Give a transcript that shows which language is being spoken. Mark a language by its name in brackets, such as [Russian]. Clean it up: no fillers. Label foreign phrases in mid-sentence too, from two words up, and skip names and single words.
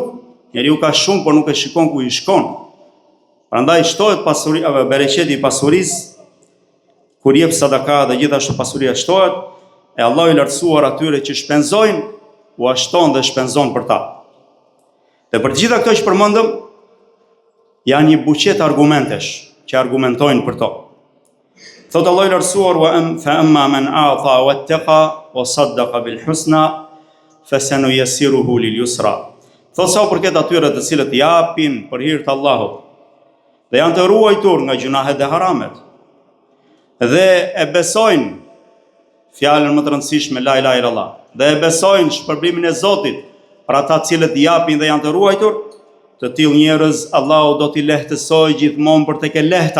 [Albanian] Njeriu ka shumë, por nuk e shikon ku i shkon. Prandaj shtohet pasuria, bereqeti i pasurisë kur jep sadaka, dhe gjithashtu pasuria shtohet, e Allahu i lartësuar atyre që shpenzojnë, u ashton dhe shpenzon për ta. Dhe për gjitha këto që përmendëm, janë një buqet argumentesh që argumentojnë për to. Thotë Allahu i lartësuar: [Arabic] فأما من أعطى واتقى وصدق بالحسنى فسنيسره لليسرى. [Albanian] Thotë sa u përket atyre të cilët japin për hir të Allahut dhe janë të ruajtur nga gjunahet dhe haramet, dhe e besojnë fjalën më të rëndësishme [Arabic] لا إله إلا الله, [Albanian] dhe e besojnë shpërblimin e Zotit për ata cilët japin dhe janë të ruajtur, të tillë njerëz Allahu do t'i lehtësojë gjithmonë për tek e lehta.